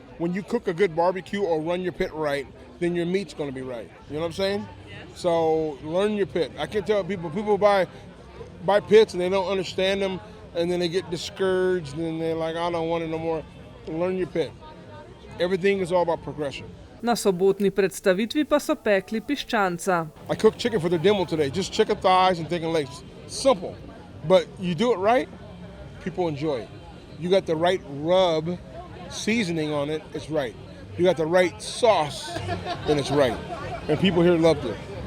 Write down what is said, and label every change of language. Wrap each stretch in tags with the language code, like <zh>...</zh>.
<en>when you cook a good barbecue or run your pit right, then your meat's going to be right. You know what I'm saying? So learn your pit. I can tell people buy pits and they don't understand them, and then they get discouraged and they're like, I don't want it no more. Learn your pit. Everything is all about progression.</en> <sl>Na sobotni predstavitvi pa so pekli piščanca.</sl> <en>I cooked chicken for the demo today, just chicken thighs and chicken legs. Simple, but you do it right, people enjoy it. You got the right rub seasoning on it, it's right. You got the right sauce, and it's right. And people here loved it.</en>